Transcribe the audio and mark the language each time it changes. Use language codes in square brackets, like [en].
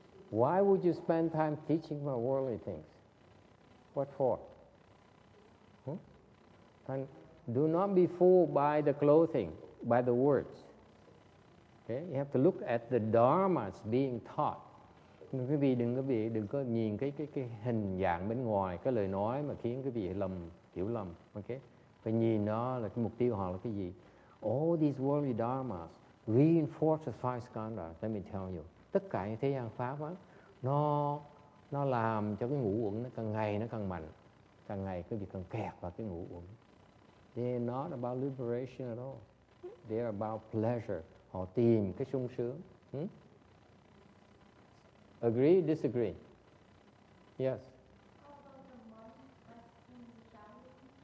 [en] Why would you spend time teaching about worldly things? What for? And do not be fooled by the clothing, by the words. Okay? You have to look at the dharmas being taught. [vi] Quý vị đừng có nhìn cái hình dạng bên ngoài, cái lời nói mà khiến quý vị hiểu lầm. Okay? Phải nhìn nó là cái mục tiêu họ là cái gì. [en] All these worldly dharmas reinforces five skandhas. Let me tell you. [vi] Tất cả những thế gian pháp á, nó làm cho cái ngũ uẩn nó càng ngày nó càng mạnh, càng ngày quý vị càng kẹt vào cái ngũ uẩn. [en] They're not about liberation at all. They're about pleasure. [vi] Họ tìm cái sung sướng. [en] Agree, disagree? Yes. How about the monk practicing Shaolin?